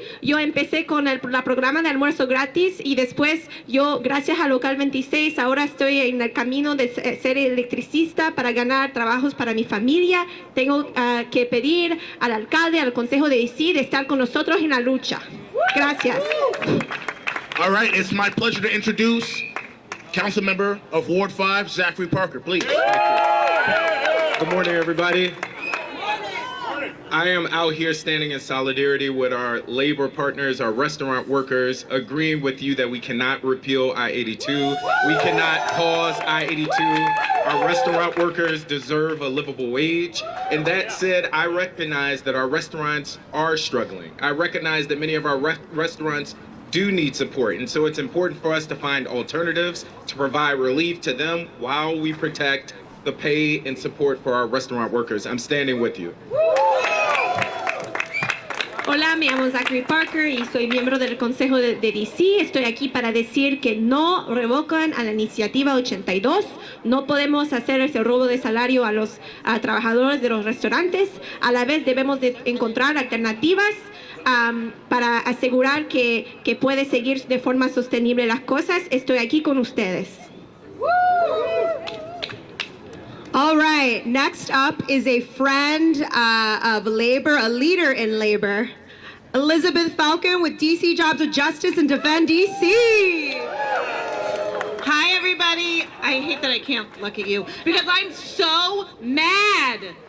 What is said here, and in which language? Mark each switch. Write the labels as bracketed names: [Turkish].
[Spanish] Yo empecé con el programa de almuerzo gratis y después yo, gracias a Local 26, ahora estoy en el camino de ser electricista para ganar trabajos para mi familia. Tengo que pedir al alcalde, al consejo de DC de estar con nosotros en la lucha. Gracias. [English] All right, it's my pleasure to introduce Council Member of Ward 5, Zachary Parker, please. Good morning, everybody. I am out here standing in solidarity with our labor partners, our restaurant workers, agreeing with you that we cannot repeal I-82. We cannot pause I-82. Our restaurant workers deserve a livable wage. And that said, I recognize that our restaurants are struggling. I recognize that many of our restaurants do need support. And so it's important for us to find alternatives to provide relief to them while we protect the pay and support for our restaurant workers. I'm standing with you. [Spanish] Hola, me llamo Zachary Parker y soy miembro del Consejo de DC. Estoy aquí para decir que no revocan a la iniciativa 82. No podemos hacer ese robo de salario a los trabajadores de los restaurantes. A la vez debemos de encontrar alternativas para asegurar que puede seguir de forma sostenible las cosas. Estoy aquí con ustedes. [English] All right, next up is a friend of labor, a leader in labor, Elizabeth Falcon with DC Jobs with Justice and Defend DC. Hi, everybody. I hate that I can't look at you because I'm so mad.